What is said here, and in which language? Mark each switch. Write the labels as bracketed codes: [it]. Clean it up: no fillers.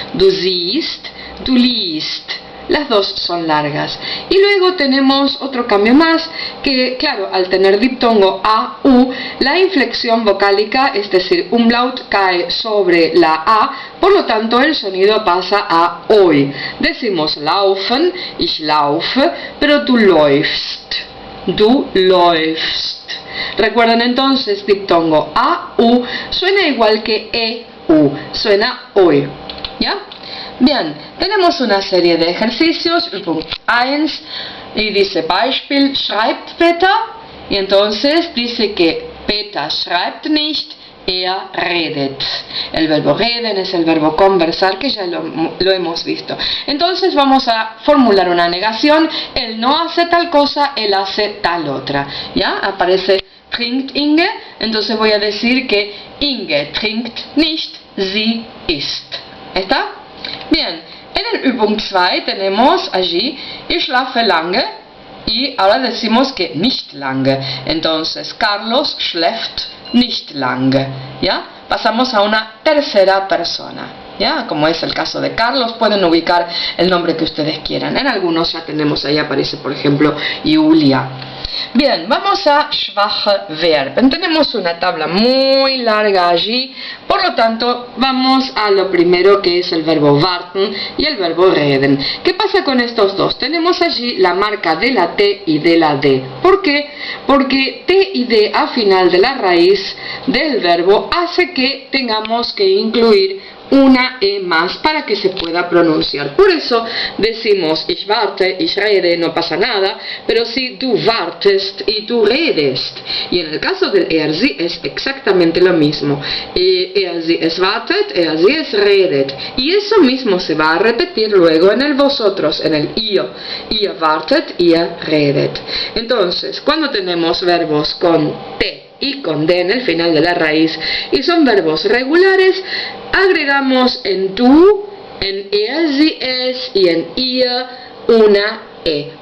[de] Du siehst, du liest. [es] Las dos son largas. Y luego tenemos otro cambio más, que claro, al tener diptongo A, U, la inflexión vocálica, es decir, umlaut, cae sobre la A, por lo tanto el sonido pasa a OI. Decimos laufen, [de] ich laufe, [es] pero du läufst. [de] Du läufst. [es] Recuerden entonces, diptongo A, U, suena igual que E, U, suena OI. ¿Ya? Bien, tenemos una serie de ejercicios, Übung 1, y dice Beispiel, schreibt Peter, y entonces dice que [de] Peter schreibt nicht, er redet. [es] El verbo reden es el verbo conversar, que ya lo hemos visto. Entonces vamos a formular una negación, él no hace tal cosa, él hace tal otra. ¿Ya? Aparece trinkt Inge, entonces voy a decir que [de] Inge trinkt nicht, sie isst. [es] ¿Está? Bien, en el Übung 2 tenemos allí, [de] ich schlafe lange, [es] Y ahora decimos que nicht lange. Entonces, [de] Carlos schläft nicht lange. [es] ¿Ya? Pasamos a una tercera persona. ¿Ya? Como es el caso de Carlos, pueden ubicar el nombre que ustedes quieran. En algunos ya tenemos, ahí aparece por ejemplo Julia. Bien, vamos a schwache Verben. Tenemos una tabla muy larga allí, por lo tanto vamos a lo primero, que es el verbo warten y el verbo reden. ¿Qué pasa con estos dos? Tenemos allí la marca de la T y de la D. ¿Por qué? Porque T y D al final de la raíz del verbo hace que tengamos que incluir una E más para que se pueda pronunciar. Por eso decimos [de] ich warte, ich rede, [es] no pasa nada, pero si du wartest y tú redest. Y en el caso del sie es exactamente lo mismo. [de] Sie es wartet, sie es redet. [es] Y eso mismo se va a repetir luego en el vosotros, en el ihr. [de] Ihr wartet, ihr redet. [es] Entonces, cuando tenemos verbos con T y con D en el final de la raíz y son verbos regulares, agregamos en tú, en sie es y en ihr una E.